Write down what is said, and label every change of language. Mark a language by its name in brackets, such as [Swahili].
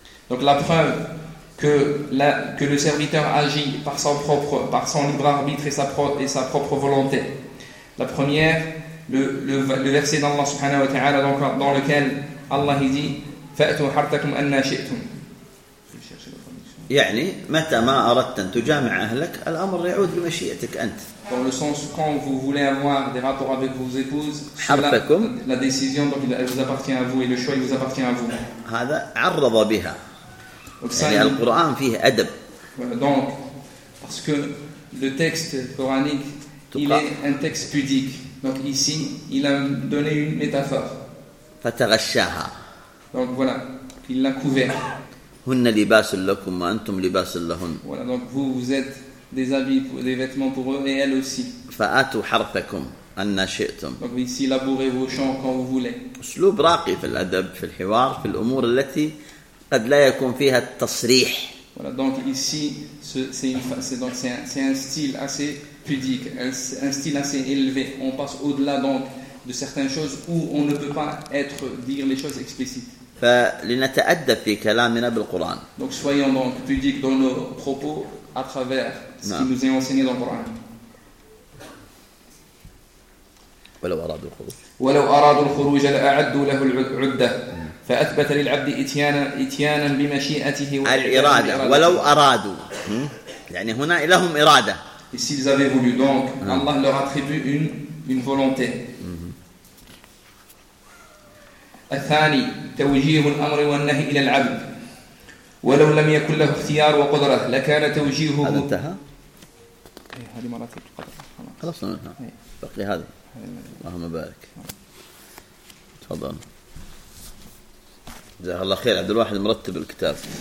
[French] Donc la preuve que le serviteur agit par son libre arbitre et sa propre volonté. La première, le verset d'Allah subhanahu wa ta'ala dans lequel Allah dit [Arabic] فَأْتُوا حَرْتَكُمْ أَنَّا شِئْتُمْ يعني متى ما أردت أن تجامع أهلك الأمر يعود بمشيئتك أنت. [French] Dans le sens quand vous voulez avoir des rapports avec vos épouses, la décision donc elle vous appartient à vous et le choix il vous appartient à vous. [Arabic] هذا عرض بها. يعني القرآن فيه أدب. [French] Donc parce que le texte coranique il est un texte pudique donc ici il a donné une métaphore. [Arabic] فتغشاها. [French] Donc voilà il l'a couvert. [Arabic] هن لباس لكم وأنتم لباس لهن. [French] Voilà donc vous êtes des habits, des vêtements pour eux et elles aussi. [Arabic] فأتوا حرثكم أن شئتم. [French] Donc ici labourez vos champs quand vous voulez. [Arabic] أسلوب راقي في الأدب في الحوار في الأمور التي قد لا يكون فيها التصريح. [French] Voilà donc ici c'est un style assez pudique, un style assez élevé. On passe au-delà donc de certaines choses où on ne peut pas être dire les choses explicites. [Arabic] فلنتأدب في كلامنا بالقرآن. [French] Donc soyons donc pudiques dans nos propos à travers ce qui nous est enseigné dans le Coran. [Arabic] ولو أرادوا الخروج. ولو أرادوا الخروج لأعدوا له العدة. فأثبت للعبد إتيانا بمشيئته الإرادة. ولو أرادوا. يعني هنا لهم إرادة. [French] S'ils avaient voulu donc, Allah leur attribue une volonté. [Arabic] الثاني توجيه الأمر والنهي إلى العبد ولو لم يكن له اختيار وقدرة لكان توجيهه هذا انتهى هذه مراتب القدرة خلاص بقي هذا اللهم بارك تفضل جزاك الله خير عبد الواحد مرتب الكتاب